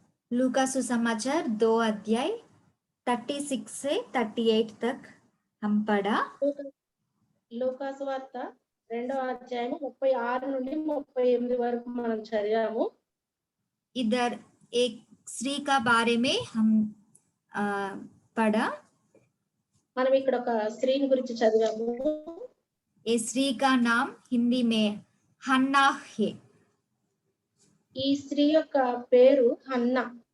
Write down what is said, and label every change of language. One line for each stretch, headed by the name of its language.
Hindi: लूका सुसमाचार 2 अध्याय 36 से 38 तक हम पढ़ा।
Telugu: లూకాసు వార్త 2వ అధ్యాయం 36 నుండి 38 వరకు మనం చదివాము.
Hindi: इधर एक स्त्री का बारे में हम पढ़ा।
Telugu: మనం ఇక్కడ ఒక స్త్రీని గురించి చదివాము.
Hindi: ये स्त्री का नाम हिंदी में हन्ना है।
Telugu: ఈ స్త్రీ యొక్క పేరు హన్నా.